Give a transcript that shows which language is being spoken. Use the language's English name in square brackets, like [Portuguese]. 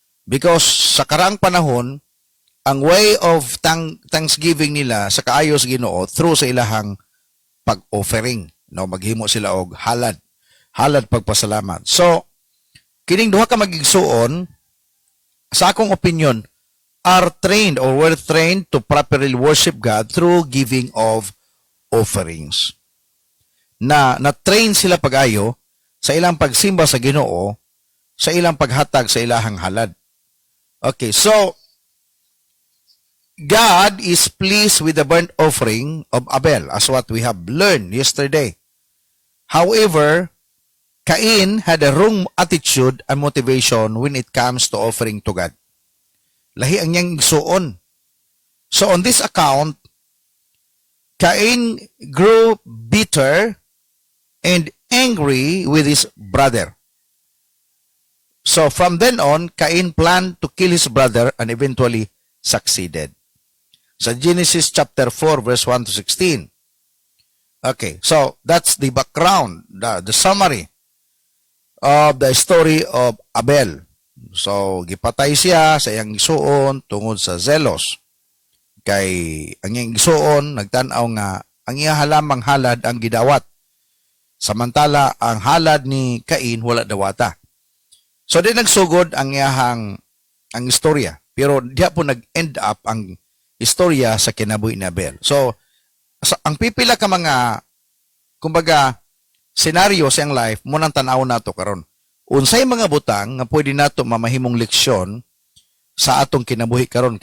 [Cebuano] Because sa karaang panahon, ang [English] way of thanksgiving [Cebuano] nila sa kaayos Ginoo through sa ilahang pag-offering, no, maghimo sila og halad. Halad pagpasalamat. [English] So, [Cebuano] kining duha ka magigsuon, sa akong [English] opinion, are trained or were trained to properly worship God through giving of offerings. [Cebuano] Na-train sila pag-ayo sa ilang pagsimba sa Ginoo, sa ilang paghatag sa ilahang halad. [English] Okay, so God is pleased with the burnt offering of Abel, as what we have learned yesterday. However, Cain had a wrong attitude and motivation when it comes to offering to God. [Cebuano] Lahi ang niyang igsuon. [English] So on this account, Cain grew bitter and angry with his brother. So from then on, Cain planned to kill his brother and eventually succeeded. Sa Genesis chapter 4 verse 1 to 16. Okay, so that's the background, the summary of the story of Abel. [Cebuano] So gipatay siya sa iyang igsuon tungod sa zelos. Kay ang iyang igsuon nagtan-aw nga ang iya halamang halad ang gidawat. Samantala ang halad ni Cain wala dawata. So di nagsugod ang iyahang ang istorya. Pero diha po nag-end up ang istorya sa kinabuhi ni Abel. So, ang pipila ka mga, kumbaga, senaryo sa iyang life, munang tanaw nato karon. Unsay mga butang nga pwede nato mamahimong leksyon sa atong kinabuhi karon.